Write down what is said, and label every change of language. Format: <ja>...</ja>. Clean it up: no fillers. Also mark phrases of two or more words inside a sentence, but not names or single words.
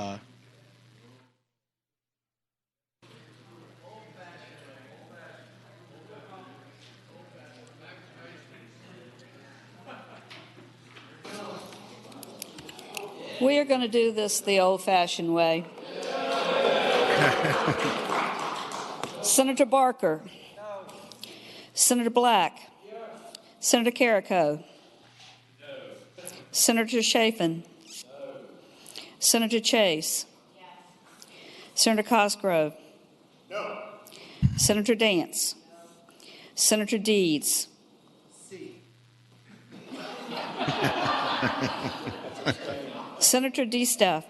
<en>We are going to do this the old-fashioned way. Senator Barker. No. Senator Black. Yes. Senator Carrico. No. Senator Chafin. No. Senator Chase. Yes. Senator Cosgrove. No. Senator Dance. No. Senator Deeds. C. Senator DeStaff.</en>